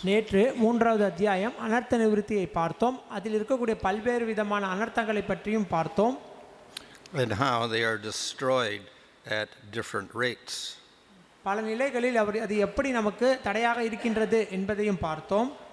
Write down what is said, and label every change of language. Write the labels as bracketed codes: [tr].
[ta] நேற்று 3வது அத்தியாயம் அனர்த்த நிவிருத்தியை பார்த்தோம். அதில் இருக்கக்கூடிய பல்வேறு விதமான அனர்த்தங்களை பற்றியும் பார்த்தோம். [en] And how they are destroyed at different rates. [ta] பல நிலைகளில் அது எப்படி நமக்கு தடையாக இருக்கின்றது என்பதையும் பார்த்தோம்.